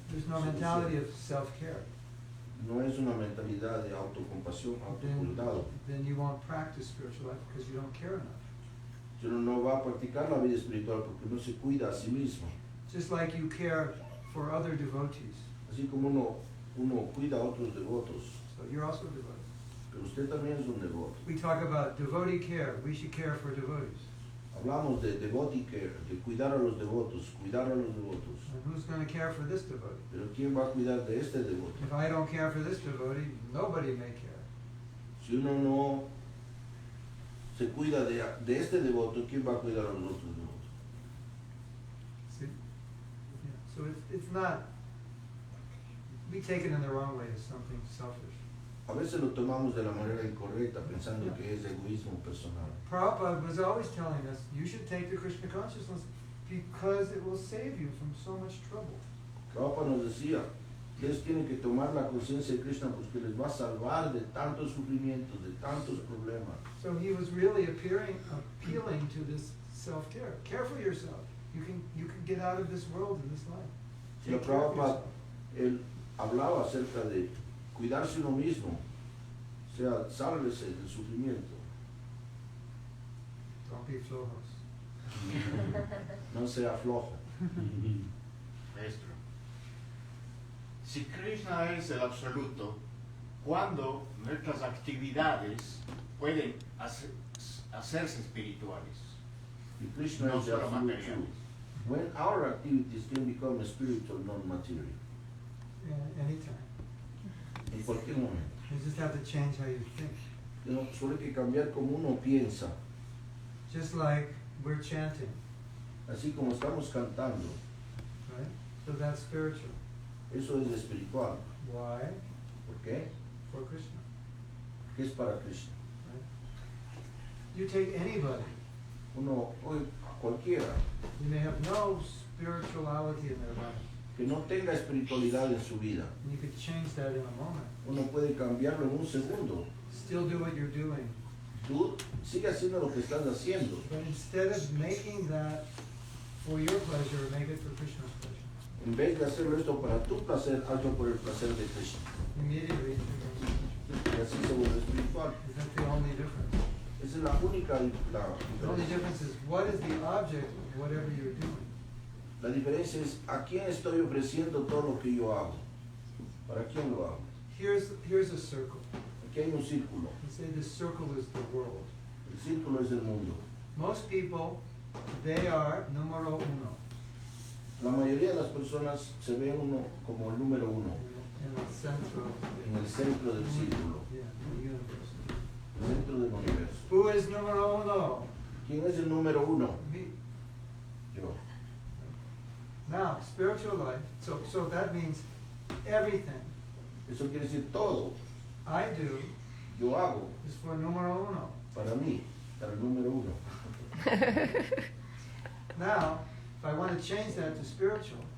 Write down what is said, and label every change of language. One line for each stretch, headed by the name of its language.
English: there's no mentality of self-care.
Spanish: No es una mentalidad de autocompasión, autocuidado.
English: Then you won't practice spiritual life because you don't care enough.
Spanish: Si uno no va a practicar la vida espiritual porque no se cuida a sí mismo.
English: Just like you care for other devotees.
Spanish: Así como uno cuida a otros devotos,
English: So you're also a devotee.
Spanish: pero usted también es un devoto.
English: We talk about devotee care. We should care for devotees.
Spanish: Hablamos de
English: devotee care,
Spanish: de cuidar a los devotos, cuidar a los devotos.
English: And who's going to care for this devotee?
Spanish: Pero ¿quién va a cuidar de este devoto?
English: If I don't care for this devotee, nobody may care.
Spanish: Si uno no se cuida de este devoto, ¿quién va a cuidar a los otros devotos?
English: See? Yeah. So it's not, we take it in the wrong way as something selfish.
Spanish: A veces lo tomamos de la manera incorrecta, pensando que es egoísmo personal.
English: Prabhupada was always telling us, you should take the Krishna consciousness because it will save you from so much trouble.
Spanish: Prabhupada nos decía, ustedes tienen que tomar la conciencia de Krishna porque les va a salvar de tantos sufrimientos, de tantos problemas.
English: So he was really appealing to this self-care. Care for yourself. You can get out of this world in this life.
Spanish: Srila
English: Take care of
Spanish: Prabhupada,
English: yourself.
Spanish: él hablaba acerca de cuidarse uno mismo. O sea, sálvese del sufrimiento.
English: Don't be
Spanish: flojos. No sea flojo. Maestro, si Krishna es el absoluto, ¿cuándo nuestras actividades pueden hacerse espirituales?
English: If Krishna
Spanish: No
English: is the
Spanish: solo
English: absolute
Spanish: materiales.
English: truth, when our activities can become spiritual, non-material, Yeah, anytime.
Spanish: en cualquier momento.
English: You just have to change how you think.
Spanish: No, solo hay que cambiar como uno piensa,
English: Just like we're chanting,
Spanish: así como estamos cantando.
English: right? So that's spiritual.
Spanish: Eso es espiritual.
English: Why?
Spanish: ¿Por qué?
English: For Krishna.
Spanish: Porque es para Krishna.
English: Right? You take anybody.
Spanish: Uno, hoy, cualquiera,
English: You may have no spirituality in their life.
Spanish: que no tenga espiritualidad en su vida,
English: And you could change that in a moment.
Spanish: uno puede cambiarlo en un segundo.
English: Still do what you're doing.
Spanish: Tú sigue haciendo lo que estás haciendo,
English: But instead of making that for your pleasure, make it for Krishna's pleasure.
Spanish: en vez de hacerlo esto para tu placer, hazlo por el placer de Krishna.
English: Immediately, it becomes
Spanish: Y así se vuelve espiritual.
English: spiritual. Is that the only difference?
Spanish: Esa es la única
English: The only
Spanish: diferencia.
English: difference is what is the object of whatever you're doing.
Spanish: La diferencia es a quién estoy ofreciendo todo lo que yo hago. ¿Para quién lo hago?
English: Here's a circle.
Spanish: Aquí hay un círculo.
English: Let's say this circle is the world.
Spanish: El círculo es el mundo.
English: Most people, they are
Spanish: numero uno La mayoría de las personas se ven uno como el número uno,
English: in the
Spanish: centro
English: of
Spanish: en el centro del círculo,
English: the universe.
Spanish: el centro del universo.
English: Who is
Spanish: numero uno? ¿Quién es el número uno?
English: Me.
Spanish: Yo.
English: Now, spiritual life, so that means everything
Spanish: Eso quiere decir todo.
English: I do
Spanish: Yo hago
English: is for
Spanish: numero uno. para mí, para el número uno.
English: Now, if I want to change that to spiritual,